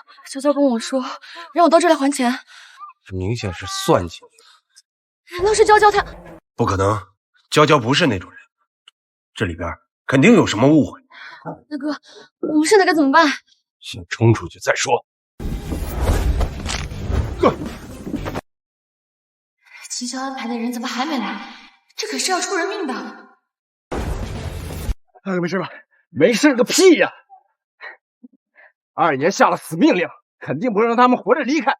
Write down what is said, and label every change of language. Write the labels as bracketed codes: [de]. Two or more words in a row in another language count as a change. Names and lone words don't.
[zh] 嬌嬌跟我說，讓我到這來還錢。這明顯是算計你。難道是嬌嬌她？不可能，嬌嬌不是那種人，這裡邊肯定有什麼誤會。大哥，我們現在該怎麼辦？先衝出去再說。秦霄安排的人怎麼還沒來？這可是要出人命的。大哥沒事吧？沒事個屁呀！2爺下了死命令，肯定不讓他們活着離開。